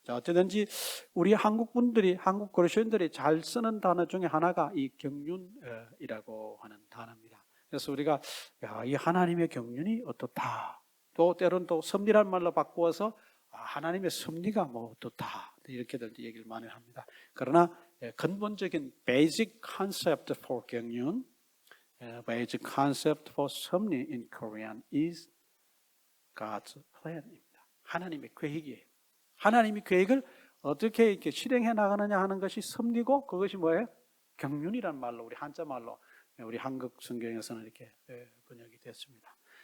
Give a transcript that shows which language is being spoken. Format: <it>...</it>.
<ko>자, 어쨌든지 우리 한국 분들이, 한국 그리스도인들이 잘 쓰는 단어 중에 하나가 이 경륜이라고 하는 단어입니다. 그래서 우리가 이 하나님의 경륜이 어떻다. 또 때로는 또 섭리란 말로 바꾸어서 하나님의 섭리가 뭐 어떻다. 이렇게들 얘기를 많이 합니다. 그러나 근본적인</ko> <en>basic concept for 경륜, basic concept for 섭리 in Korean is God's plan입니다.</en> <ko>하나님의 계획이에요. 하나님의 계획을 어떻게 이렇게 실행해 나가느냐 하는 것이 섭리고 그것이 뭐예요? 경륜이란 말로 우리 한자 말로 우리 한국 성경에서는 이렇게 번역이 됐습니다.</ko>